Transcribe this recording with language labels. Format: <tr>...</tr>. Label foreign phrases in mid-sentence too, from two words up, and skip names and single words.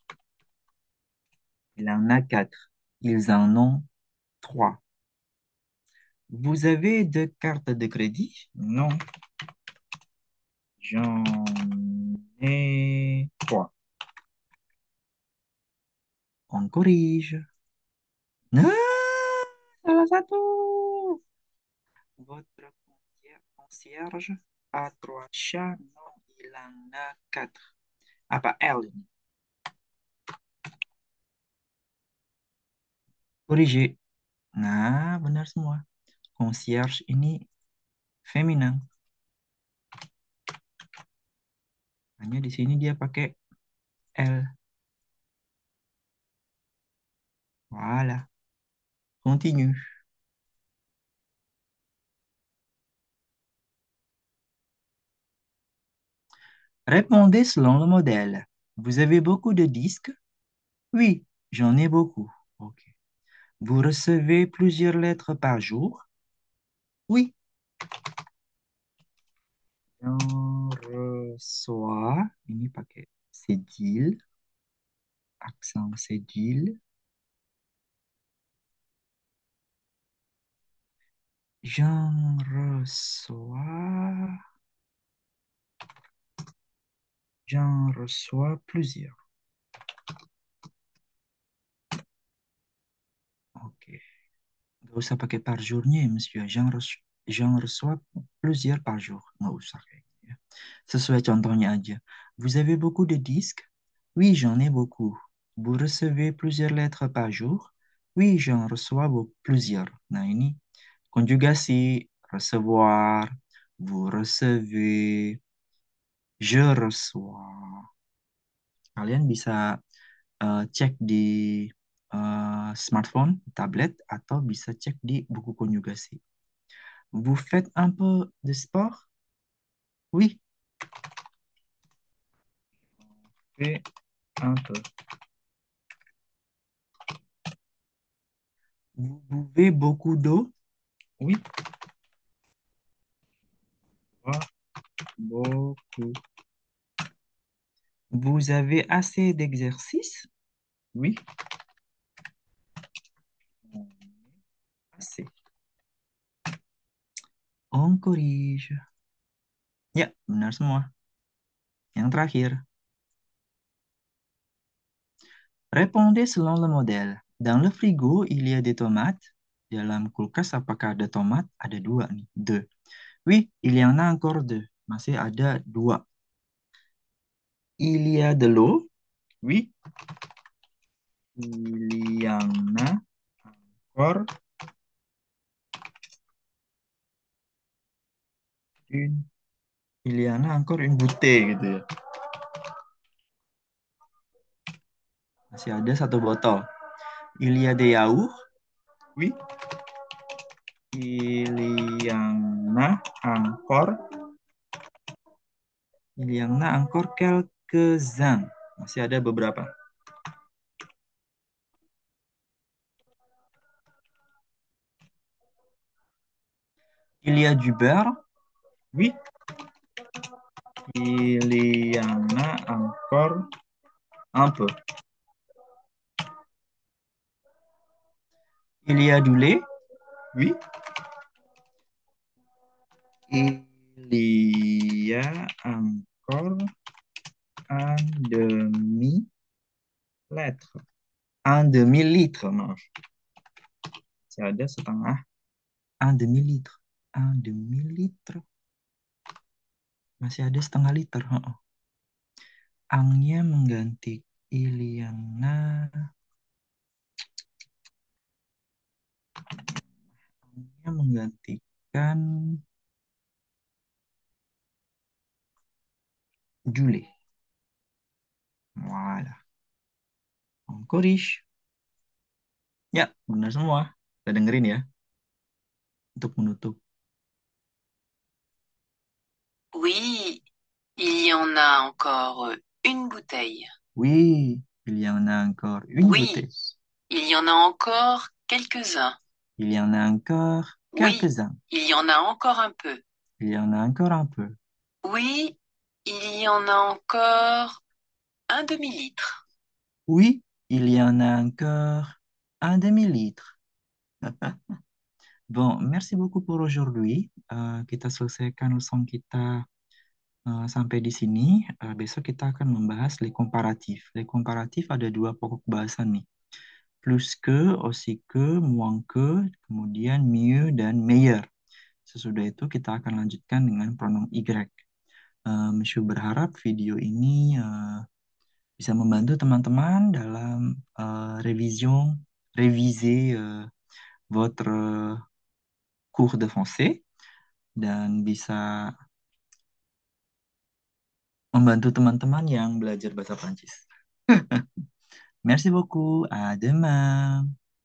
<fr>Il en a 4. Ils en ont 3. Vous avez 2 cartes de crédit? Non. J'en ai 3. On corrige.</fr> <id>Ah, salah satu.</id> <fr>Votre concierge a 3 chats? Non, il en a 4.</fr> <id>Apa L ini?</id> <fr>Corrige.</fr> <id>Nah, benar semua. Concierge ini feminin. Hanya di sini dia pakai L.</id> <fr>Voilà. Continue. Répondez selon le modèle. Vous avez beaucoup de disques? Oui, j'en ai beaucoup. Ok. Vous recevez plusieurs lettres par jour? Oui. J'en reçois.</fr> <id>Ini pakai cédille.</id> <fr>Accent cédille. J'en reçois. J'en reçois plusieurs. Ok.</fr> <id>Nggak usah pakai</id> <fr>par journya</fr> <id>ya, monsieur.</id> <fr>J'en reçois plusieurs par jour.</fr> <id>Nggak usah kayak gitu ya. Sesuai contohnya aja.</id> <fr>Vous avez beaucoup de disques? Oui, j'en ai beaucoup. Vous recevez plusieurs lettres par jour? Oui, j'en reçois plusieurs.</fr> <id>Nah, ini konjugasi recevoir,</id> <fr>vous recevez, je reçois.</fr> <id>Kalian bisa cek di smartphone, tablet, atau bisa cek di buku konjugasi.</id> <fr>Vous faites un peu de sport? Oui, fais un peu. Vous buvez beaucoup d'eau? Oui, bois beaucoup. Vous avez assez d'exercice? Oui, assez. On corrige.</fr> <id>Ya, benar semua. Yang terakhir,</id> <fr>répondez selon le modèle. Dans le frigo, il y a des tomates.</fr> <id>Dalam kulkas, apakah ada tomat? Ada dua nih,</id> <fr>deux. Oui, il y en a encore deux.</fr> <id>Masih ada dua.</id> <fr>Il y a de l'eau. Oui, il y en a encore une. Il y en a encore une bouteille</fr> <id>gitu ya. Masih ada satu botol.</id> <fr>Il y a des yaourts. Oui, il y en a encore. Il y en a encore quelques-uns.</fr> <id>Masih ada beberapa.</id> <fr>Il y a du beurre. Oui, il y en a encore un peu. Il y a du lait. Oui, il y a encore un demi-litre. Un demi-litre,</fr> <id>maaf. Masih ada setengah.</id> <fr>Un demi-litre. Un demi-litre.</fr> <id>Masih ada setengah liter. Heeh. Angnya mengganti Iliana. Angnya menggantikan Jule. Wala. Ongkorish. Ya, benar semua. Kita dengerin ya untuk menutup.</id> <fr>Oui, il y en a encore une bouteille. Oui, il y en a encore une Oui, bouteille. il y en a encore quelques-uns. Il y en a encore Oui, quelques-uns. il y en a encore un peu. Il y en a encore un peu. Oui, il y en a encore un demi-litre. Oui, il y en a encore un demi-litre. Bon, merci beaucoup pour aujourd'hui.</fr> <id>Kita selesaikan leson kita sampai di sini. Besok kita akan membahas</id> <fr>les comparatifs. Les comparatifs</fr> <id>ada dua pokok bahasan nih.</id> <fr>Plus que, aussi que, moins que,</fr> <id>kemudian mieux dan meilleur. Sesudah itu kita akan lanjutkan dengan</id> <fr>pronom Y.</fr> <id>Monsieur berharap video ini bisa membantu teman-teman dalam</id> <fr>réviser votre cours de français</fr> <id>dan bisa membantu teman-teman yang belajar bahasa Prancis.</id> <fr>Merci beaucoup, à demain.</fr>